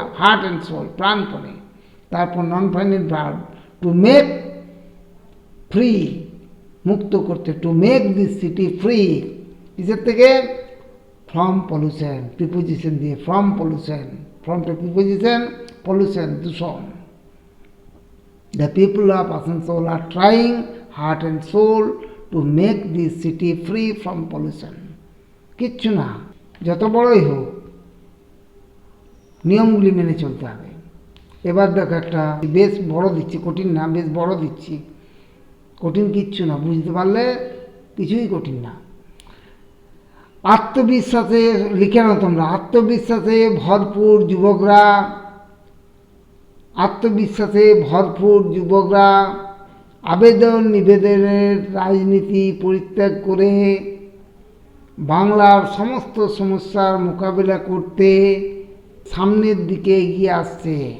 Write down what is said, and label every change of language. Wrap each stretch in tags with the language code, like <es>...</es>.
<bn>Heart and soul, প্রাণপণে। তারপর নন final verb to make free, মুক্ত করতে, to make this city free, কিসের থেকে? ফ্রম পলিউশন, প্রিপোজিশন দিয়ে, from pollution, from preposition, pollution দূষণ।</bn> <en>The people of Asansol are trying heart and soul to make this city free from pollution.</en> <bn>কিচ্ছু না, যত বড়ই হোক নিয়মগুলি মেনে চলতে হবে। এবার দেখো একটা বেশ বড় দিচ্ছি, কঠিন না, বেশ বড় দিচ্ছি, কঠিন কিচ্ছু না, বুঝতে পারলে কিছুই কঠিন না। আত্মবিশ্বাসে লিখে নাও তোমরা, আত্মবিশ্বাসে ভরপুর যুবকরা, আত্মবিশ্বাসে ভরপুর যুবকরা আবেদন নিবেদনের রাজনীতি পরিত্যাগ করে বাংলার সমস্ত সমস্যার মোকাবিলা করতে সামনের দিকে এগিয়ে আসছে।</bn>